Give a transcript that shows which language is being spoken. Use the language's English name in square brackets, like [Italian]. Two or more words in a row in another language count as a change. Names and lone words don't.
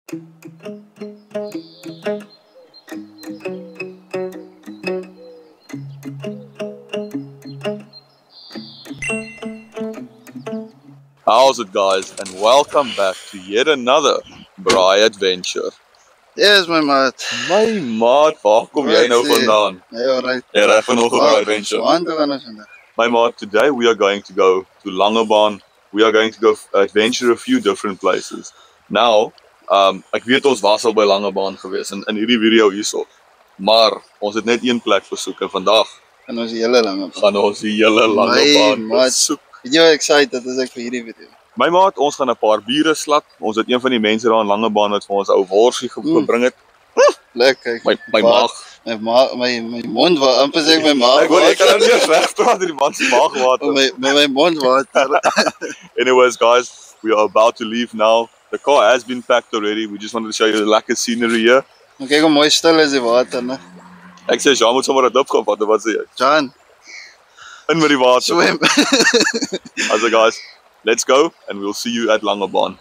[English] How's it, guys, and welcome back to yet another Braai adventure. [Afrikaans] Yes, my maat. My maat, waar kom jy nou vandaan? Nee, alright. Jy ry vanoggend op 'n adventure. My maat, [English] today we are going to go to Langebaan. We are going to go adventure a few different places. Now, [Afrikaans] ek weet ons was al by Langebaan gewees in hierdie video hierso. Maar ons het net een plek besoek en vandag gaan ons die hele Langebaan. Gaan ons die hele Langebaan besoek. Weet jy hoe excited is ek vir hierdie video? My maat, ons gaan 'n paar biere slak. Ons het een van die mense daar in Langebaan wat vir ons ou worsie gebring het. Lekker. My maag. My mond wat amper sê my maag. Ek hoor jy kan nou nie eens wegpraat in die man se maagwater. My mond water. [English] Anyways, guys, we are about to leave now. The car has been packed already. We just wanted to show you the lekker scenery here. [Afrikaans] Maar kyk hoe mooi stil is die water, né? Ek sê Jean moet sommer 'n dip gaan vat, wat sê jy? Jan, in met die water. swem. [English] Also guys, let's go and we'll see you at Langebaan.